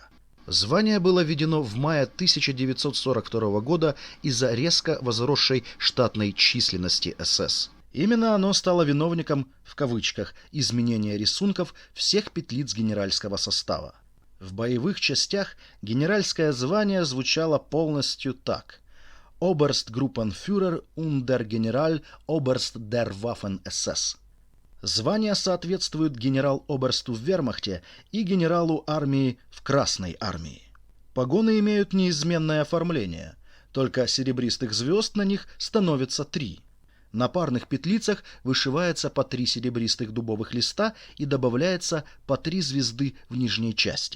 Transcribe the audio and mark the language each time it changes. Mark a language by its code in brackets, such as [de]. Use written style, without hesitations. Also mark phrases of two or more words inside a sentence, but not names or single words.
[ru] Звание было введено в мае 1942 года из-за резко возросшей штатной численности СС. Именно оно стало виновником, в кавычках, изменения рисунков всех петлиц генеральского состава. В боевых частях генеральское звание звучало полностью так: [de] Oberstgruppenführer und der General Oberst der Waffen-SS. [ru] Звания соответствуют генерал-оберсту в вермахте и генералу армии в Красной армии. Погоны имеют неизменное оформление, только серебристых звезд на них становится 3. На парных петлицах вышивается по 3 серебристых дубовых листа и добавляется по 3 звезды в нижней части.